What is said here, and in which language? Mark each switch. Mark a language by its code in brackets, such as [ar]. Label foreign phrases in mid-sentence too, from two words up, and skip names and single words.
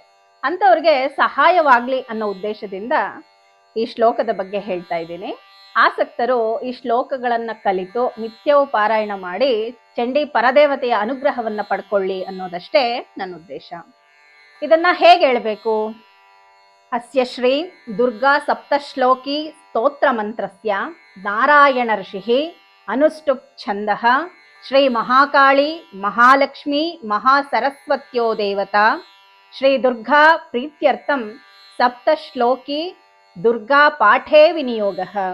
[kn] ಅಂಥವ್ರಿಗೆ ಸಹಾಯವಾಗ್ಲಿ ಅನ್ನೋ ಉದ್ದೇಶದಿಂದ ಈ ಶ್ಲೋಕದ ಬಗ್ಗೆ ಹೇಳ್ತಾ ಇದ್ದೀನಿ. ಆಸಕ್ತರು ಈ ಶ್ಲೋಕಗಳನ್ನ ಕಲಿತು ನಿತ್ಯವೂ ಪಾರಾಯಣ ಮಾಡಿ ಚಂಡಿ ಪರದೇವತೆಯ ಅನುಗ್ರಹವನ್ನ ಪಡ್ಕೊಳ್ಳಿ ಅನ್ನೋದಷ್ಟೇ ನನ್ನ ಉದ್ದೇಶ. ಇದನ್ನ ಹೇಗೆ ಹೇಳ್ಬೇಕು? [sa] ಅಸ್ಯ ಶ್ರೀ ದುರ್ಗಾ ಸಪ್ತಶ್ಲೋಕಿ ಸ್ತೋತ್ರ ಮಂತ್ರಸ್ಯ ನಾರಾಯಣ ಋಷಿ ಅನುಷ್ಟುಪ್ ಛಂದಃ ಶ್ರೀ ಮಹಾಕಾಳಿ ಮಹಾಲಕ್ಷ್ಮಿ ಮಹಾಸರಸ್ವತ್ಯೋ ದೇವತಾ ಶ್ರೀ ದುರ್ಗಾ ಪ್ರೀತ್ಯರ್ಥಂ ಸಪ್ತಶ್ಲೋಕಿ ದುರ್ಗಾ ಪಾಠೇ ವಿನಿಯೋಗಃ.